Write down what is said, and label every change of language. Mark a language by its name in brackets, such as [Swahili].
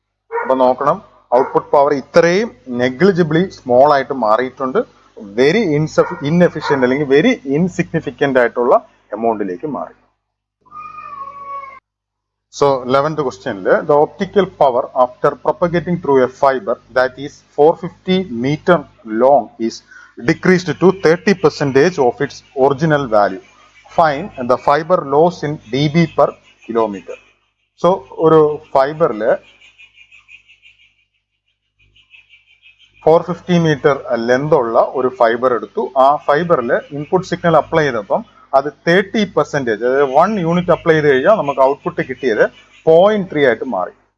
[Malayalam] അപ്പൊ നോക്കണം, output power ഇത്രയും നെഗ്ലിജിബിളി സ്മോൾ ആയിട്ട് മാറിയിട്ടുണ്ട്. വെരി ഇൻഎഫിഷ്യന്റ് അല്ലെങ്കിൽ വെരി ഇൻസിഗ്നിഫിക്കന്റ് ആയിട്ടുള്ള എമൗണ്ടിലേക്ക് മാറി. [English] So 11th question, the optical power after propagating through a fiber that is 450 meter long is decreased to 30% of its original value. Find the fiber loss in dB per kilometer. [Malayalam] So ഒരു ഫൈബറില് 450 metre length ഉള്ള ഒരു fibre എടുത്തു. ആ ഫൈബറിൽ input signal apply ചെയ്തപ്പം അത് 30%, അതായത് 1 unit apply ചെയ്ത് കഴിഞ്ഞാൽ നമുക്ക് ഔട്ട്പുട്ട് കിട്ടിയത് 0.3 ആയിട്ട് മാറി.